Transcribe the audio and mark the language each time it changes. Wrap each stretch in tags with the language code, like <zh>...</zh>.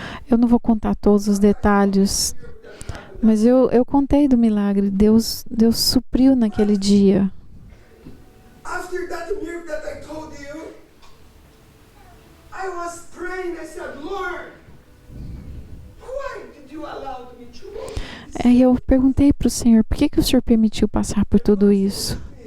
<pt>Eu não vou contar todos os detalhes, mas eu contei do milagre. Deus supriu naquele dia.</pt> <en>After that miracle that I told you, I was praying. I said, Lord, why did you allow me to go?</en> <pt>Eu perguntei para o Senhor, por que o Senhor permitiu passar por tudo isso?</pt>